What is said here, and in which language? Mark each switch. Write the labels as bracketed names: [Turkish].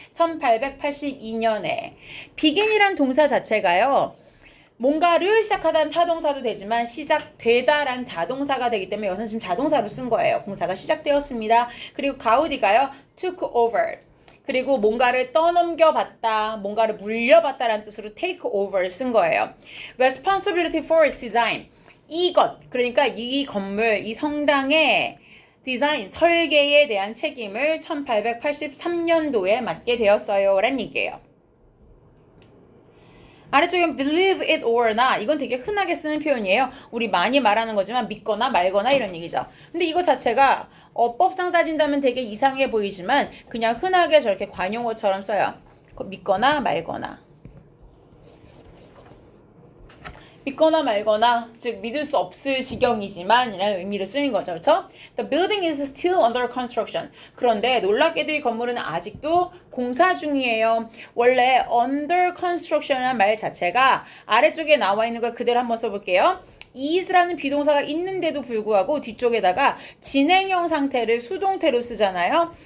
[Korean] 1882년에. begin이란 동사 자체가요, 뭔가를 시작하다는 타동사도 되지만 시작되다란 자동사가 되기 때문에 여기서는 지금 자동사로 쓴 거예요. 공사가 시작되었습니다. 그리고 가우디가요, [English] took over. [Korean] 그리고 뭔가를 떠넘겨봤다, 뭔가를 물려봤다라는 뜻으로 take over를 쓴 거예요. [English] responsibility for its design. [Korean] 이것, 그러니까 이 건물, 이 성당의 디자인, 설계에 대한 책임을 1883년도에 맡게 되었어요. 라는 얘기예요. [English] 아래쪽에 believe it or not. [Korean] 이건 되게 흔하게 쓰는 표현이에요. 우리 많이 말하는 거지만 믿거나 말거나 이런 얘기죠. 근데 이거 자체가 어법상 따진다면 되게 이상해 보이지만 그냥 흔하게 저렇게 관용어처럼 써요. 믿거나 말거나. 믿거나 말거나, 즉 믿을 수 없을 지경이지만 이라는 의미로 쓰는 거죠. 그렇죠? [English] The building is still under construction. [Korean] 그런데 놀랍게도 이 건물은 아직도 공사 중이에요. 원래 under construction이라는 말 자체가 아래쪽에 나와 있는 거 그대로 한번 써볼게요. is라는 비동사가 있는데도 불구하고 뒤쪽에다가 진행형 상태를 수동태로 쓰잖아요.